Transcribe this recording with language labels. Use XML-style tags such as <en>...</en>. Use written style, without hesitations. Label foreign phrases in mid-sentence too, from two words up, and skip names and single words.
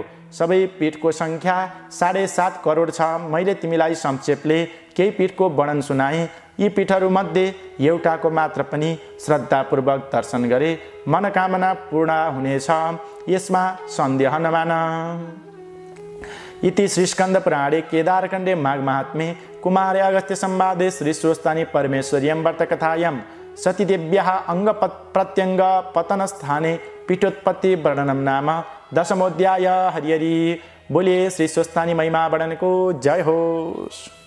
<ne>सबै पीठको सङ्ख्या 7.5 करोड छ। मैले तिमीलाई संक्षेपले केही पीठको वर्णन सुनाएँ। यी पीठहरूमध्ये एउटाको मात्र पनि श्रद्धापूर्वक दर्शन गरे मनोकामना पूर्ण हुनेछ, यसमा सन्देह नमान।</ne> <sa>इति श्रीस्कन्दपुराणे केदारखण्डे माघ महात्म्ये कुमारे अगस्त्य संवादे श्री स्वस्तानि परमेश्वर्यं व्रतकथायां सतीदेव्याः अङ्ग प्रत्यङ्ग पतनस्थाने पीठोत्पत्ति वर्णनं नाम 10मोऽध्याय।</sa> <ne>हरि हरि बोलिए श्री स्वस्तानि महिमा वर्णनको जय होस्।</ne>